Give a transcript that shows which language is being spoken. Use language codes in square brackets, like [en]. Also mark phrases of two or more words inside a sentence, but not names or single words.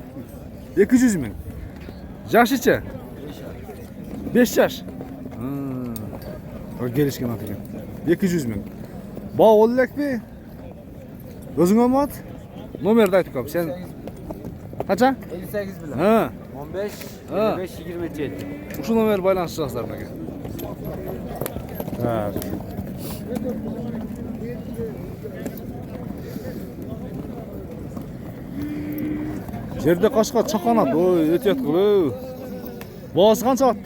[ky] 200 миң. Жашычы? 5 жаш. Келишкен ат экен. 200 миң. Баа боло элекпи? Өзүңө мат? Номерди айтып коем. Сен канча? 58 bilan. Ha. 15 Ha. 25 27. Ушул номер байланышасыздар менеке. Так. Жерде кашка чаканат. Ой, өтөт кылуу. Баасы канча аттын?